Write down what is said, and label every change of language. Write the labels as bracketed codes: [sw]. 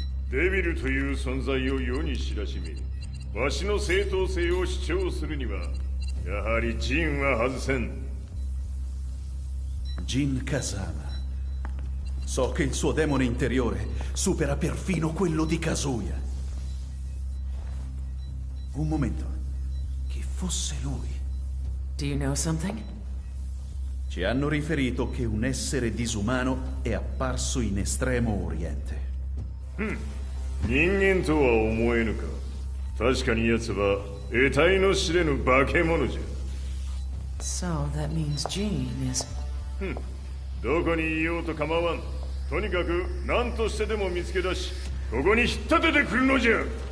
[ja] Devil という存在を世に知らしめ、わしの正当性を主張するには、やはりジンは外せん。 Jin Kazama. [it] So che il suo demone interiore supera perfino quello di Kazuya. Un momento. Chi fosse lui? [en] Do you know something? [it] Ci hanno riferito che un essere disumano è apparso in Estremo Oriente. [ja] 人間とは思えぬか。確かに奴は得体の知れぬ化け物じゃ。 [en] So that means Jean is... [ja] どこにいようと構わん。とにかく何としてでも見つけ出し、ここに引っ立ててくるのじゃ。